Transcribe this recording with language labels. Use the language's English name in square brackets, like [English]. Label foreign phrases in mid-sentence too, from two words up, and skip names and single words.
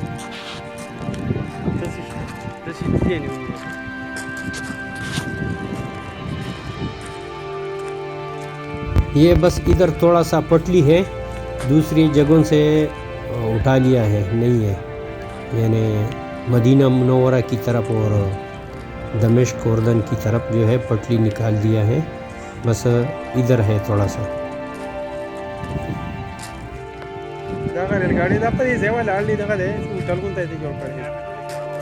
[Urdu] یہ بس ادھر تھوڑا سا پٹلی ہے, دوسری جگہوں سے اٹھا لیا ہے, نہیں ہے یعنی مدینہ منورہ کی طرف اور دمشق اردن کی طرف جو ہے پٹلی نکال دیا ہے, بس ادھر ہے تھوڑا سا. [Pashto] دغه ریل ګاډي دا په دې ځای ولاړ دي, دغه دی هوټل غونته دی جوړ کړی دی.